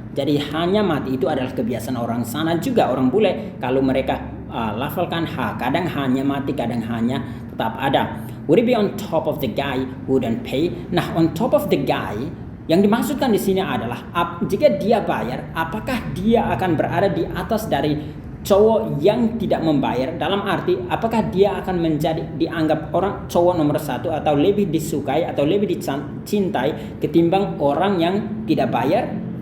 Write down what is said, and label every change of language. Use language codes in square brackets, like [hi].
[id] Jadi hanya mati itu adalah kebiasaan orang sana juga, orang bule. Kalau mereka lafalkan ha, kadang hanya mati, kadang hanya tetap ada. [en] Would it be on top of the guy who didn't pay? [id] Nah, on top of the guy yang dimaksudkan di sini adalah jika dia bayar, apakah dia akan berada di atas dari cowok yang tidak membayar? Dalam arti, apakah dia akan dianggap orang cowok nomor satu atau lebih disukai atau lebih dicintai ketimbang orang yang tidak bayar?